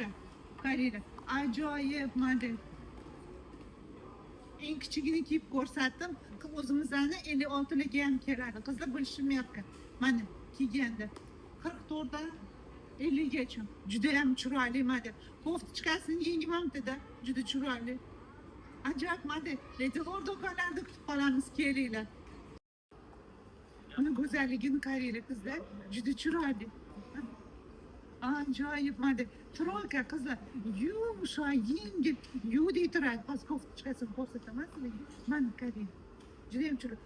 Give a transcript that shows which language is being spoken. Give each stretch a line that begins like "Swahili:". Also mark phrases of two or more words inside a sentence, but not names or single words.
Uzbek: Qaranglar, ajoyib model. Eng kichigini kiyib ko'rsatdim. O'zimizlarni 56 larga ham keladi. Qizlar bilishmayapti. Mana kiyganda 44 dan 50 gacha. Judayam chiroyli model. Koftichkasini yengmamda, juda chiroyli. Ajoyib model. Lady Lord do'konlarida kutib qolamiz, kelinglar. Uni go'zalligini qaranglar qizlar. Juda chiroyli. Ajoyib model. Troyka qizlar. Yumshoq, yengil. Yudi turadi. Hozir koftichkasini ko'rsataman sizlarga. Mana qarang. Judayam chiroyli.